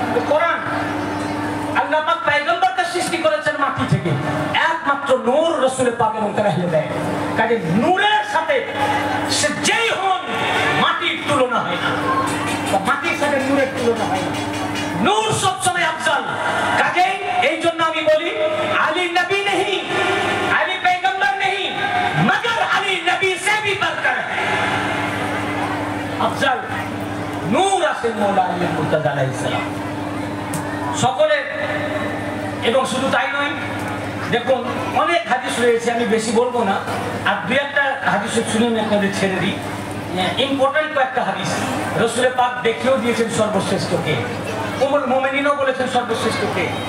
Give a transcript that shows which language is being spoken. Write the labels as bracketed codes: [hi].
[bn] কোরআন আল্লাহ পাক পয়গম্বরকে সৃষ্টি করেছেন মাটি থেকে, একমাত্র নূর রাসূল পাক এবং তার আহলে বাইত। কাজে নূরের সাথে সে যেই হন, মাটির তুলনা হয় না, মাটির সাথে নূরের তুলনা হয় না। নূর সব সময় আফজাল। [hi] কাজেই এই জন্য আমি বলি আলী নবী नहीं, আলী पैगंबर नहीं, मगर अली नबी से भी बढ़कर है। [bn] আফজাল নূর আছেন মওলা আলী মুর্তজা আলাইহিস সালাম সকলে। এবং শুধু তাই নয়, দেখুন অনেক হাদিস রয়েছে, আমি বেশি বলবো না, আর দুই একটা হাদিস শুনে আমি আপনাদের ছেড়ে দিই। ইম্পর্টেন্ট কয়েকটা হাদিস রাসূল পাক দেখিয়েও দিয়েছেন সর্বশ্রেষ্ঠকে, উম্মুল মুমিনিনও বলেছেন সর্বশ্রেষ্ঠকে।